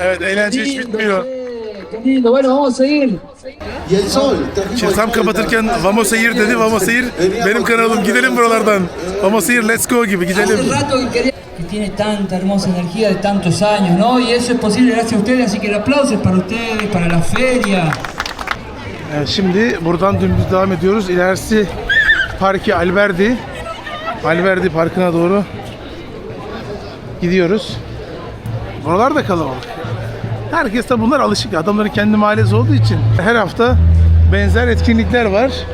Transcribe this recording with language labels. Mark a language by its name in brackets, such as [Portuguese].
[Turkish] Evet, eğlence hiç bitmiyor. [Spanish] Lindo, bueno, vamos a seguir. Y el sol. [Turkish] Şimdi tam kapatırken [Spanish] Vamos a ir [Turkish] dedi. [Spanish] Vamos a ir [Turkish] benim kanalım. Gidelim buralardan. [Spanish] Vamos a ir, [English] let's go [Turkish] gibi gidelim. [Spanish] Hace rato que tiene tanta hermosa energía de tantos años, ¿no? Y eso es posible gracias a ustedes, así que el aplauso es para ustedes, para la feria. [Turkish] Evet, şimdi buradan dümdüz devam ediyoruz. İlerisi Parque Alberdi. Alverdi Parkı'na doğru gidiyoruz. Buralar da kalabalık. Herkes de bunlar alışık. Adamların kendi mahallesi olduğu için her hafta benzer etkinlikler var.